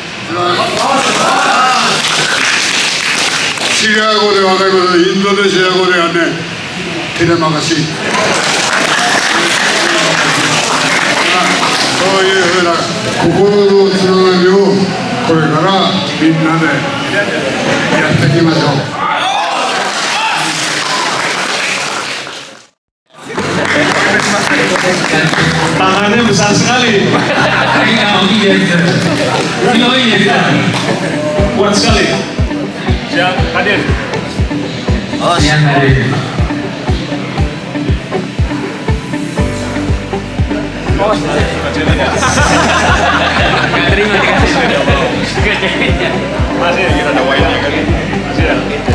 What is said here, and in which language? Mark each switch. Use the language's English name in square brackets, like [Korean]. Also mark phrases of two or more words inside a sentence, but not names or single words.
[Japanese] シリア語で分かります。インドネシア語ではね、テレマガシ。そういうふうな心のつながりをこれからみんなでやっていきましょう。 [Indonesian] Tangannya besar sekali. Kuat sekali. Siap hadir. oh siap hadir. Nggak terima dikasih. Masih kita ada wine kan. Masih ya.